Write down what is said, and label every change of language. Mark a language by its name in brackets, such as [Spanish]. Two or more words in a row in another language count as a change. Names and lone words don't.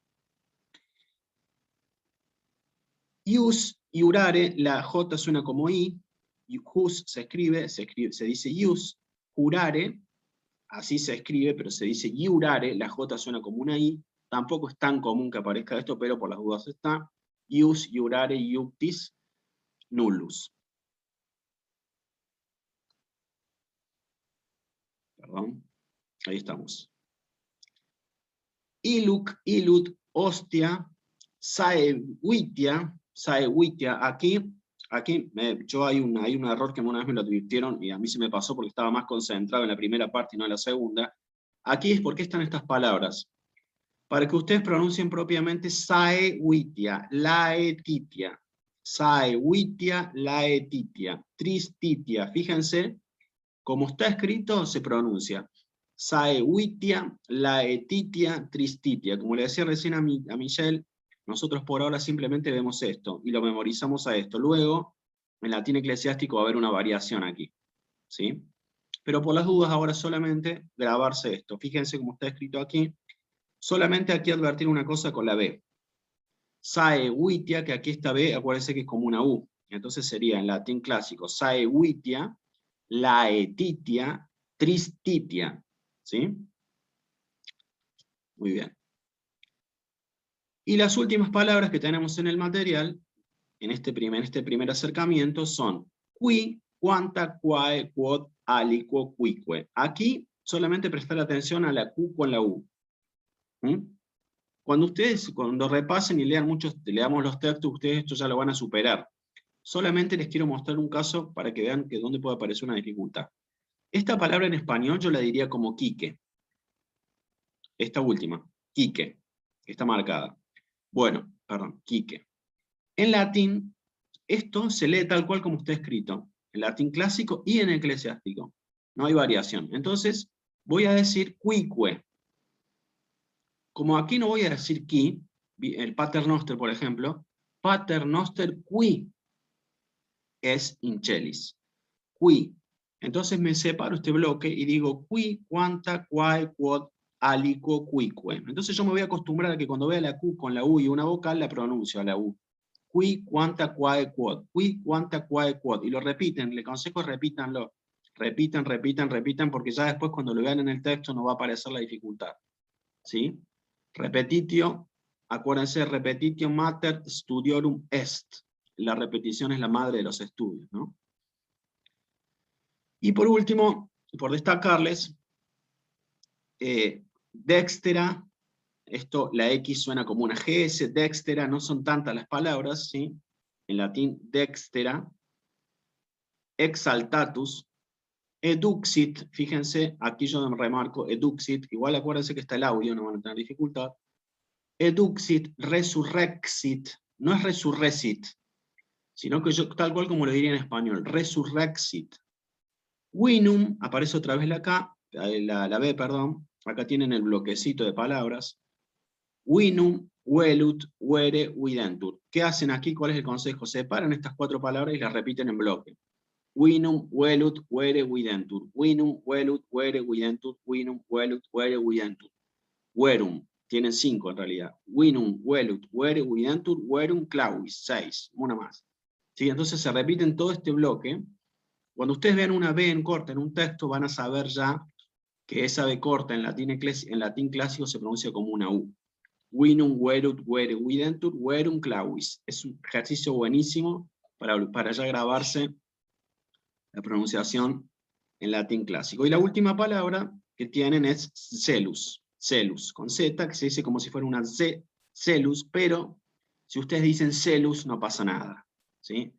[Spanish] Ius y urare, la J suena como I. Jus se dice ius. Jurare, así se escribe, pero se dice iurare, la J suena como una I. Tampoco es tan común que aparezca esto, pero por las dudas está. [Latin] Ius, iurare, iuctis, nullus. [Spanish] Perdón, ahí estamos. [Latin] Iluc, ilut, hostia, saevitia, [Spanish] aquí hay un error que una vez me lo advirtieron y a mí se me pasó porque estaba más concentrado en la primera parte y no en la segunda. Aquí es porque están estas palabras. Para que ustedes pronuncien propiamente [Latin] saevitia, laetitia, saevitia, laetitia, tristitia. [Spanish] Fíjense, como está escrito, se pronuncia [Latin] saevitia, laetitia, tristitia. [Spanish] Como le decía recién a Michelle, nosotros por ahora simplemente vemos esto y lo memorizamos a esto. Luego, en latín eclesiástico va a haber una variación aquí, ¿sí? Pero por las dudas ahora solamente grabarse esto. Fíjense cómo está escrito aquí. Solamente aquí advertir una cosa con la B. Saevitia, que aquí esta B, acuérdense que es como una U. Entonces sería en latín clásico, [Latin] saevitia, laetitia, tristitia. [Spanish] ¿Sí? Muy bien. Y las últimas palabras que tenemos en el material, en este primer acercamiento, son [Latin] qui, quanta, quae, quod, aliquo, quique. [Spanish] Aquí solamente prestar atención a la Q con la U. Cuando repasen y leamos los textos, ustedes esto ya lo van a superar. Solamente les quiero mostrar un caso para que vean que dónde puede aparecer una dificultad. Esta palabra en español yo la diría como quique. Esta última, quique, que está marcada. Bueno, perdón, quique. En latín, esto se lee tal cual como está escrito, en latín clásico y en eclesiástico. No hay variación. Entonces, voy a decir quique. Como aquí no voy a decir qui, el paternoster, por ejemplo, [Latin] paternoster qui es inchelis. [Spanish] Qui. Entonces me separo este bloque y digo [Latin] qui, quanta, quae, quod, aliquo, quique. [Spanish] Entonces yo me voy a acostumbrar a que cuando vea la Q con la U y una vocal, la pronuncio a la U. [Latin] Qui, quanta, quae, quod. Qui, quanta, quae, quod. [Spanish] Y lo repiten, le aconsejo repítanlo. Repitan, porque ya después cuando lo vean en el texto no va a aparecer la dificultad. ¿Sí? [Latin] Repetitio, acuérdense, repetitio mater studiorum est. [Spanish] La repetición es la madre de los estudios, ¿no? Y por último, por destacarles, dextera, esto, la X suena como una GS, dextera, no son tantas las palabras, ¿sí? En latín, [Latin] dextera, exaltatus, eduxit, [Spanish] fíjense, aquí yo remarco eduxit, igual acuérdense que está el audio, no van a tener dificultad, [Latin] eduxit, resurrexit, [Spanish] no es resurrecit, sino que yo, tal cual como lo diría en español, resurrexit. Winum, aparece otra vez la B, perdón, acá tienen el bloquecito de palabras. [Latin] Winum, welut, were, widentur. [Spanish] ¿Qué hacen aquí? ¿Cuál es el consejo? Separan estas cuatro palabras y las repiten en bloque. [Latin] Winum, welut, were, widentur. Winum, welut, were, widentur. Winum, welut, were, widentur. [Spanish] Werum, tienen 5 en realidad. [Latin] Winum, welut, were, widentur, werum, clavis, 6. [Spanish] Una más. ¿sí? Entonces se repite en todo este bloque. Cuando ustedes vean una B en corta en un texto, van a saber ya que esa B corta en latín clásico se pronuncia como una U. [Latin] Winum, werut, were, widentur, werum, clavis. [Spanish] Es un ejercicio buenísimo para ya grabarse la pronunciación en latín clásico. Y la última palabra que tienen es celus. Celus, con Z, que se dice como si fuera una C, celus, pero si ustedes dicen celus no pasa nada, ¿sí?